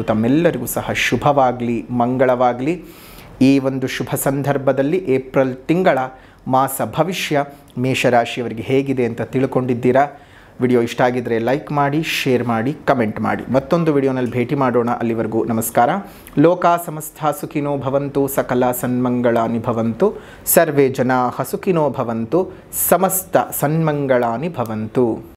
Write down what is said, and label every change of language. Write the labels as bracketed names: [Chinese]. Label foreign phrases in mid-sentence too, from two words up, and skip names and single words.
[Kannada] ತಮ್ಮೆಲ್ಲರಿಗೂ ಸಹ ಶುಭವಾಗಲಿ, ಮಂಗಳವಾಗಲಿ. ಈ ಒಂದು ಶುಭ ಸಂದರ್ಭದಲ್ಲಿ ಏಪ್ರಿಲ್ ತಿಂಗಳ ಮಾಸ ಭವಿಷ್ಯ ಮೇಷರಾಶಿಯವರಿಗೆ ಹೇಗಿದೆ ಅಂತ ತಿಳ್ಕೊಂಡಿದ್ದೀರಾ. ವಿಡಿಯೋ ಇಷ್ಟ ಆಗಿದ್ದರೆ ಲೈಕ್ ಮಾಡಿ, ಶೇರ್ ಮಾಡಿ, ಕಮೆಂಟ್ ಮಾಡಿ. ಮತ್ತೊಂದು ವಿಡಿಯೋನಲ್ಲಿ ಭೇಟಿ ಮಾಡೋಣ. ಅಲ್ಲಿವರೆಗೂ ನಮಸ್ಕಾರ. [Sanskrit] ಲೋಕಾ ಸಮಸ್ತ ಸುಖಿನೋ ಭವಂತು, ಸಕಲ ಸನ್ಮಂಗಳಾನಿ ಭವಂತು, ಸರ್ವೇ ಜನಾಃ ಸುಖಿನೋ ಭವಂತು, ಸಮಸ್ತ ಸನ್ಮಂಗಳಾನಿ ಭವಂತು.